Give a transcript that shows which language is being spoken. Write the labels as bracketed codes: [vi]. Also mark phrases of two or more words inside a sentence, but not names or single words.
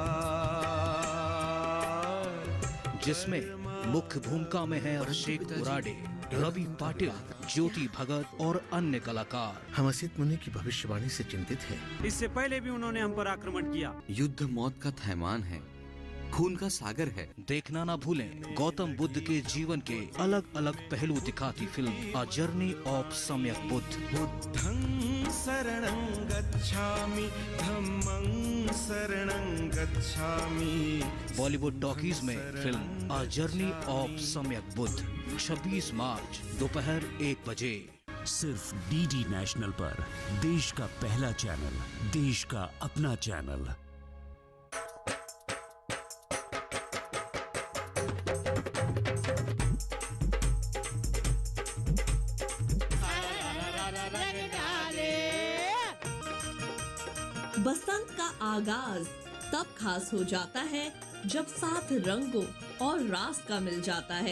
[hi] जिसमें मुख्य भूमिका में है अभिषेक उराडे, रवि पाटिल, ज्योति भगत और अन्य कलाकार। हम असित मुनि की भविष्यवाणी से चिंतित हैं। इससे पहले भी उन्होंने हम पर आक्रमण किया। युद्ध मौत का थैमान है, खून का सागर है। देखना ना भूलें गौतम बुद्ध के जीवन के अलग अलग पहलू दिखाती फिल्म अ जर्नी ऑफ सम्यक बुद्ध। [pi] बुद्धं शरणं गच्छामि, धम्मं शरणं गच्छामि। [hi] बॉलीवुड टॉकीज में फिल्म अ जर्नी ऑफ सम्यक बुद्ध 26 मार्च दोपहर 1 बजे। सिर्फ डीडी नेशनल पर, देश का पहला चैनल, देश का अपना चैनल। बसंत का आगाज तब खास हो जाता है जब साथ रंगों और रास का मिल जाता है।